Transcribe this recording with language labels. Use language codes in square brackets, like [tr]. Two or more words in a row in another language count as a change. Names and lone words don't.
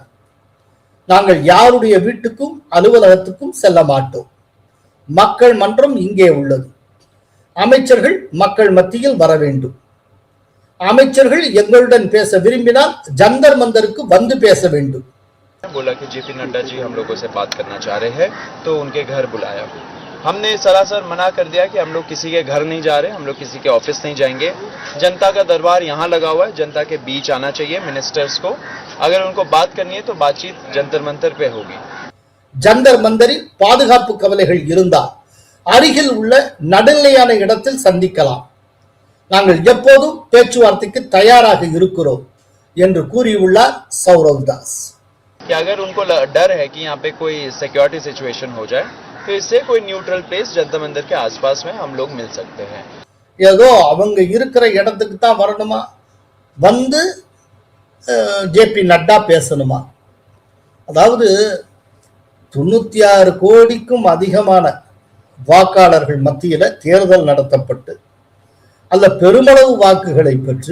[ta] நாங்கள் யாருடைய வீட்டுக்கும் அலுவலகத்துக்கும் செல்ல மாட்டோம். மக்கள் மன்றம் இங்கே உள்ளது. அமைச்சர்கள் மக்கள் மத்தியில் வர வேண்டும். அமைச்சர்கள் எங்களுடன் பேச விரும்பினால் ஜந்தர் மந்தருக்கு வந்து பேச வேண்டும். [hi] बोला कि JP नड्डा जी हम लोगों से बात करना चाह रहे हैं, तो उनके घर बुलाया। हमने सरासर मना कर दिया कि हम लोग किसी के घर नहीं जा रहे, हम लोग किसी के ऑफिस नहीं जाएंगे। जनता का दरबार यहाँ लगा हुआ है, जनता के बीच आना चाहिए मिनिस्टर्स को। अगर उनको बात करनी है तो बातचीत जंतर मंतर पे होगी। [ta] ஜந்தர் மந்தரில் பாதுகாப்பு கவலைகள் இருந்தால் அருகில் உள்ள நடுநிலையான இடத்தில் சந்திக்கலாம். நாங்கள் எப்போதும் பேச்சுவார்த்தைக்கு தயாராக இருக்கிறோம் என்று கூறியுள்ளார் சௌரவ் தாஸ். [hi] कि अगर उनको डर है कि यहाँ पे कोई [en] security situation [hi] हो जाए तो इससे कोई [en] neutral place [hi] जंतर मंतर के आसपास में हम लोग मिल सकते हैं। [ta] ஏதோ அவங்க இருக்கிற இடத்துக்கு தான் வரணுமா, வந்து JP நட்டா பேசணுமா? அதாவது 96 கோடிக்கும் அதிகமான வாக்காளர்கள் மத்தியில தேர்தல் நடத்தப்பட்டு அல்ல பெருமளவு வாக்குகளை பெற்று